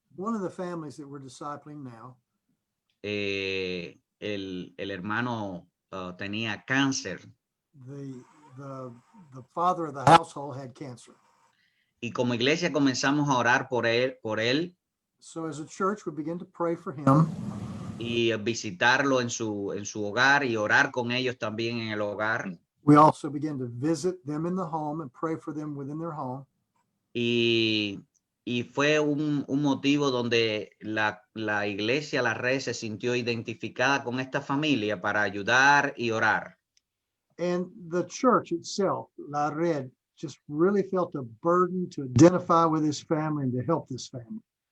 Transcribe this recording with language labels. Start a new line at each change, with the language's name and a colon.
English: One of the families that we're discipling now,
Spanish: el hermano tenía cáncer,
English: the father of the household had cancer.
Spanish: y como iglesia comenzamos a orar por él
English: So as a church, we began to pray for him
Spanish: y visitarlo en su hogar y orar con ellos también en el hogar.
English: we also began to visit them in the home and pray for them within their home.
Spanish: Y fue un motivo donde la iglesia, la red, se sintió identificada con esta familia para ayudar y orar.
English: And the church itself, La Red, just really felt a burden to identify with this family and to help this family.